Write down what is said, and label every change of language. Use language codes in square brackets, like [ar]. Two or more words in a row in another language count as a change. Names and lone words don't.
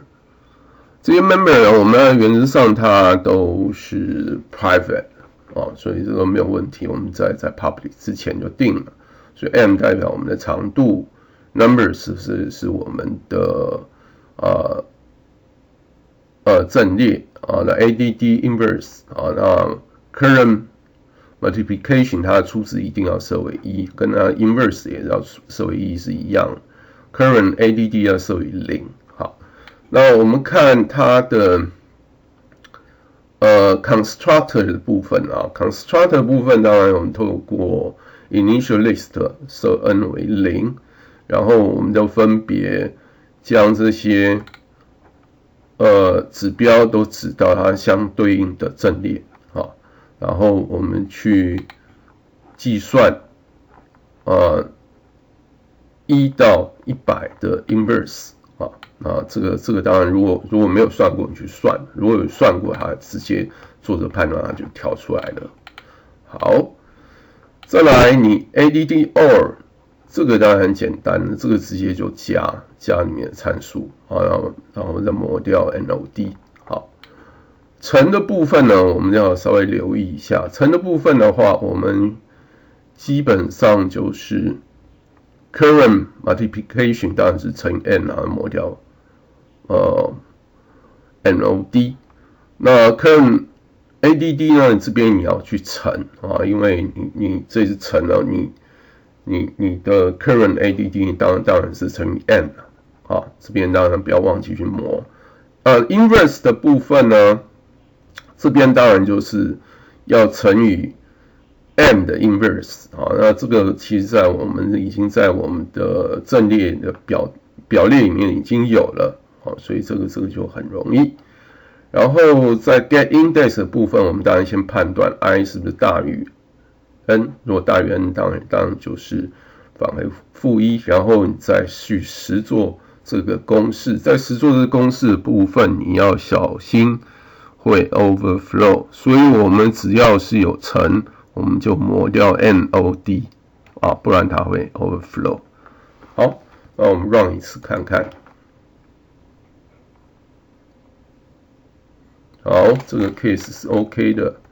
[zh] 這些 member 呢，我們原則上它都是 private。所以這個沒有問題，我們在 public 之前就定了。所以 m 代表我們的長度 ，numbers 是我們的陣列那 [en] ADD inverse [zh] 那 [en] current multiplication [zh] 它的初值一定要設為1，跟它 inverse 也要設為1是一樣。 [en] current ADD [zh] 要設為0。好，那我們看它的constructor 的部分constructor 的部分当然我們透過 [en] initial list [zh] 設 n 為0，然後我們就分別將這些指標都指到它相對應的陣列然後我們去計算1到100的 inverse這個當然如果沒有算過你去算，如果有算過它直接做这判斷它就跳出來了。好，再來你 [en] ADD OR [zh] 這個當然很簡單，這個直接就加裡面的參數然後再抹掉 NOD。好，乘的部分呢我們要稍微留意一下，乘的部分的話我們基本上就是 [en] current multiplication [zh] 当然是乘以 n 然後抹掉NOD。那 [en] current ADD [zh] 呢這邊你要去乘因為你這是乘了你的 [en] current ADD [zh] 當然是乘以 n 這邊當然不要忘記去抹。inverse 的部分呢，這邊當然就是要乘以 m 的 inverse 那這個其實已經在我們的陣列的表列裡面已經有了所以這個就很容易。然後在 [en] get index [zh] 的部分，我們當然先判斷 i 是不是大於 n， 如果大於 n 當然就是返回-1，然後你再去實作這個公式，在實作這個公式的部分你要小心會 overflow，所以我們只要是有乘我們就抹掉 NOD 不然它會 overflow。好，那我們 run 一次看看。好，這個 case 是 OK 的。